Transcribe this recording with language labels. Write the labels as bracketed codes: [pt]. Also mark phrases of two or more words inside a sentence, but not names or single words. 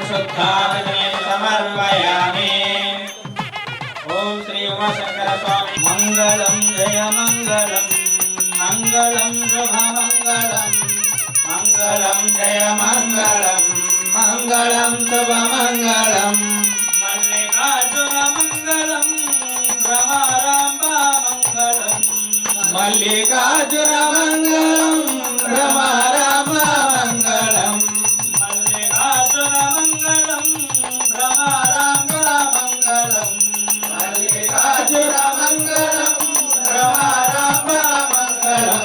[sa] शुद्धात्मने समर्पयामि ॐ श्री उमाशङ्करस्वामी मङ्गलं जय मङ्गलं मङ्गलं शुभमङ्गलं मङ्गलं जय मङ्गलं मङ्गलं शुभमङ्गलं मल्लिकार्जुनमङ्गलं भ्रमराम्बा मङ्गलं [te] మల్లికార్జున మంగళం రమ రామ మంగళం మల్లికార్జున మంగళం రమ రామ మంగళం మల్లికార్జున మంగళం రమ రామ మంగళం